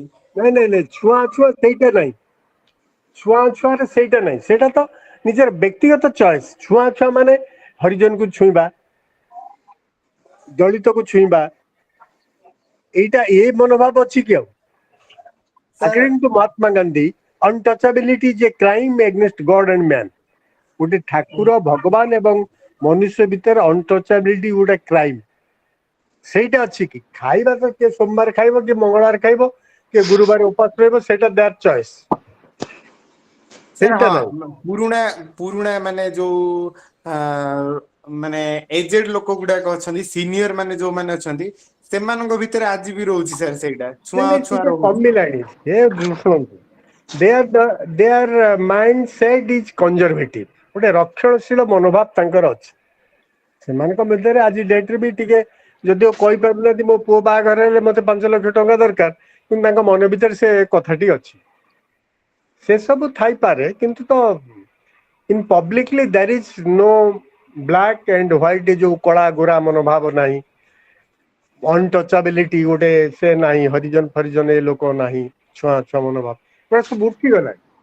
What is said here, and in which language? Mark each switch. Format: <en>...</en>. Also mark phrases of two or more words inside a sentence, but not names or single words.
<or>ନାଇଁ ଛୁଆଁ ଛୁଆଁ ସେଇଟା ନାହିଁ, ଛୁଆଁ ଛୁଆଁରେ ସେଇଟା ନାହିଁ, ସେଇଟା ତ ନିଜର ବ୍ୟକ୍ତିଗତ ଚଏସ୍। ଛୁଆଁ ଛୁଆଁ ମାନେ ହରିଜନକୁ ଛୁଇଁବା, ଦଳିତକୁ ଛୁଇଁବା, এইটা ଏ ମନୋଭାବ ଅଛି କି ଆଉ? ସାର୍</or> <en>According to Mahatma Gandhi, untouchability is a crime against God and man.</en> <or>ଗୋଟେ ଠାକୁର ଭଗବାନ ଏବଂ ମନୁଷ୍ୟ ଭିତରେ ଅଣ୍ଟଚେବିଲିଟି ଗୋଟେ କ୍ରାଇମ। ସେଇଟା ଅଛି କି? ଖାଇବା ତ କିଏ ସୋମବାର ଖାଇବ, କିଏ ମଙ୍ଗଳବାର ଖାଇବ, କିଏ ଗୁରୁବାର ଉପାସ ରହିବ, ସେଇଟା</or> <en>their choice.</en> <or>ସାର୍ ସେଇଟା ହଁ ନାହିଁ। ପୁରୁଣା ପୁରୁଣା ମାନେ ଯୋଉ ମାନେ ଏଜେଡ ଲୋକ ଗୁଡାକ ଅଛନ୍ତି ସିନିୟର ମାନେ ଯୋଉମାନେ ଅଛନ୍ତି ସେମାନଙ୍କ ଭିତରେ ଆଜି ବି ରହୁଛି ସାର୍ ସେଇଟା ଛୁଆଁ ନାଇଁ ଅଛୁଆଁ ଟିକେ ରହୁଛି। କମିଲାଣି। ଶୁଣନ୍ତୁ,</or> <en>their mindset is conservative,</en> <or>ଗୋଟେ ରକ୍ଷଣଶୀଳ ମନୋଭାବ ତାଙ୍କର ଅଛି। ସେମାନଙ୍କ ମଧ୍ୟରେ ଆଜି ଡେଟରେ ବି ଟିକେ ଯଦିଓ କହିପାରୁନାହାନ୍ତି ମୋ ପୁଅ ବାହାଘର ହେଲେ ମତେ 5 ଲକ୍ଷ ଟଙ୍କା ଦରକାର, କିନ୍ତୁ ତାଙ୍କ ମନ ଭିତରେ ସେ କଥାଟି ଅଛି। ସେ ସବୁ ଥାଇପାରେ, କିନ୍ତୁ ତ</or> <en>in publicly there is no black and white,</en> <or>ଯୋଉ କଳା ଗୋରା ମନୋଭାବ ନାହିଁ, ଅନଟଚେବିଲିଟି ଗୋଟେ ସେ ନାହିଁ, ହରିଜନ ଫରିଜନ ଏ ଲୋକ ନାହିଁ, ଛୁଆଁ ଛୁଆଁ ମନୋଭାବ ଏଗୁଡ଼ା ସବୁ ଉଠିଗଲାଣି।</or>